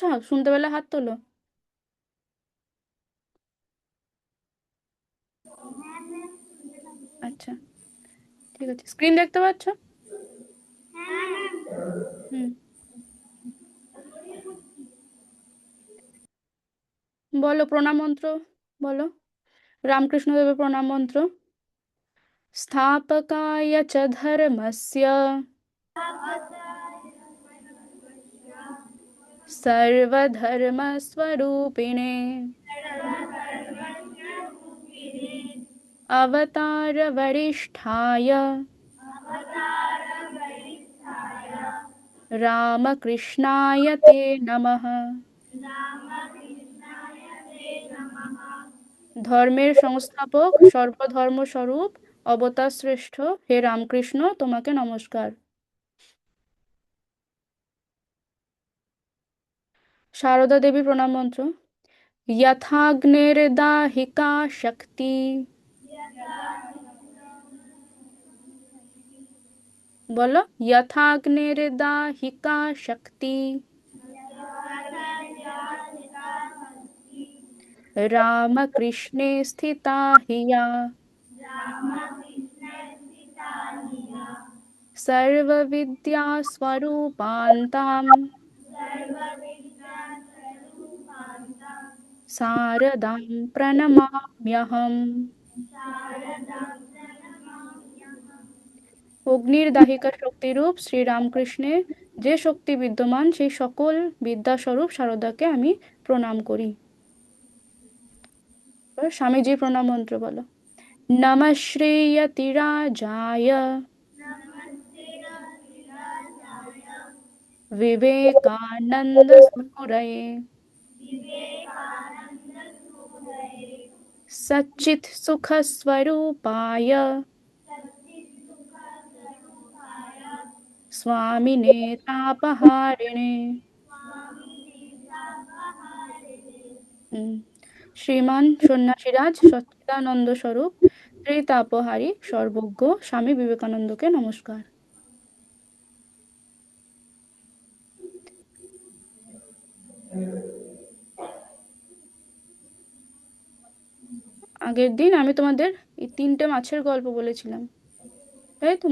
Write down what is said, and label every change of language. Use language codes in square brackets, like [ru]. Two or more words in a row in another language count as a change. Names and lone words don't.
[bn] শুনতে পেলে হাত তোলো। আচ্ছা, ঠিক আছে। স্ক্রিন দেখতে পাচ্ছ? হুম, বলো প্রণাম মন্ত্র, বলো রামকৃষ্ণদেবের প্রণাম মন্ত্র। [sa] স্থাপকায় চ ধর্মস্য सर्वधर्मस्वरूपिणे अवतारवरिष्ठाय रामकृष्णाय ते नमः। [bn] ধর্মের সংস্থাপক, সর্বধর্মস্বরূপ, অবতার শ্রেষ্ঠ হে রামকৃষ্ণ, তোমাকে নমস্কার। সারদা দেবী প্রণাম মন্ত্র। [sa] यथाग्निर्दाहिका शक्ति बोलो, यथाग्निर्दाहिका शक्ति रामकृष्णे स्थिता हिया सर्वविद्या स्वरूपान्ताम् शारदां प्रणमाम्यहम्। [bn] অগ্নির দাহিকা শক্তিরূপ শ্রী রামকৃষ্ণে যে শক্তি বিদ্যমান, সেই সকল বিদ্যাস্বরূপ শারদাকে আমি প্রণাম করি। এবার স্বামীজি প্রণাম মন্ত্র বলো। [sa] নমঃ শ্রীয়তিরাজায় विवेकानंद सूरये सच्चित् सुख स्वरूपाय स्वामिने तापहारिणे। [bn] উম, শ্রীমান সন্ন্যাসীরাজ সচ্চিদানন্দ স্বরূপ শ্রী তাপহারী সর্বজ্ঞ স্বামী বিবেকানন্দকে নমস্কার। আগের দিন আমি তোমাদের এই 3টে মাছের গল্প বলেছিলাম, তাই তো?